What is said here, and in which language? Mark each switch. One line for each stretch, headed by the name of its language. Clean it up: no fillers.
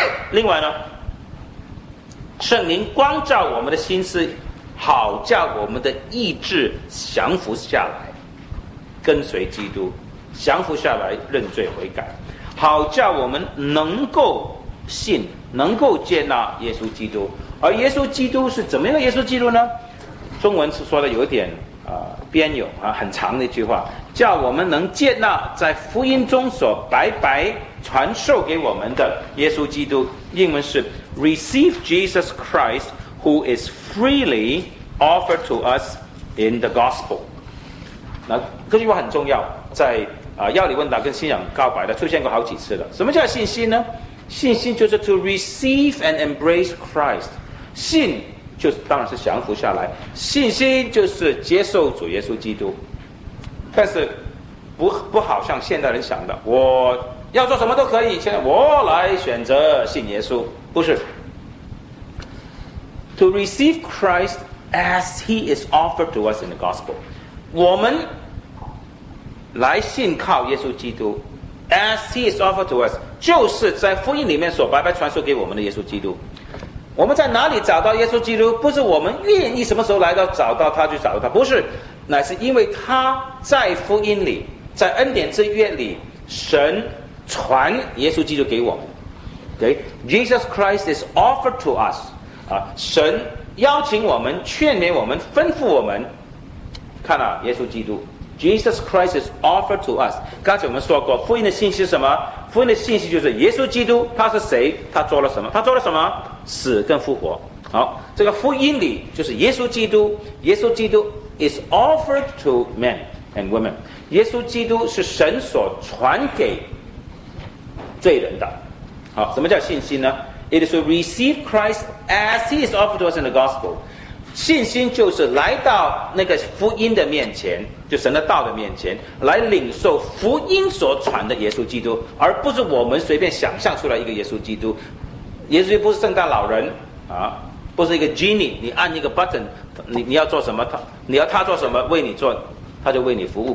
Chinese: 另外呢，圣灵光照我们的心思，好叫我们的意志降服下来，跟随基督，降服下来认罪悔改，好叫我们能够信，能够接纳耶稣基督。而耶稣基督是怎么样的耶稣基督呢？中文是说的有点别扭啊，很长的一句话，叫我们能接纳在福音中所白白传授给我们的耶稣基督。英文是
English: Receive Jesus Christ who is freely offered to us in the gospel。
Chinese: 那这句话很重要，在要理问答跟信仰告白的出现过好几次的。什么叫信心呢？信心就是
English: to receive and embrace Christ。
Chinese: 信就是当然是降服下来，信心就是接受主耶稣基督。但是不好像现代人想的，我要做什么都可以，现在我来选择信耶稣，不是。
English: To receive Christ as he is offered to us in the gospel，
Chinese: 我们来信靠耶稣基督
English: as he is offered to us，
Chinese: 就是在福音里面所白白传授给我们的耶稣基督。我们在哪里找到耶稣基督？不是我们愿意什么时候来到找到他去找他，不是，乃是因为他在福音里，在恩典之约里，神传耶稣基督给我们。Okay?
English: Jesus Christ is offered to us，
Chinese: 神邀请我们，劝勉我们，吩咐我们，看啊，耶稣基督。
English: Jesus Christ is offered to us。
Chinese: 刚才我们说过福音的信息是什么？福音的信息就是耶稣基督他是谁，他做了什么，他做了什么，死跟复活。好，这个福音里就是耶稣基督，耶稣基督
English: is offered to men and women，
Chinese: 耶稣基督是神所传给罪人的。好，什么叫信心呢？
English: It is to receive Christ as he is offered to us in the gospel。
Chinese: 信心就是来到那个福音的面前，就神的道的面前，来领受福音所传的耶稣基督，而不是我们随便想象出来一个耶稣基督。耶稣不是圣诞老人啊，不是一个 genie， 你按一个 button， 你要做什么，你要他做什么为你做，他就为你服务。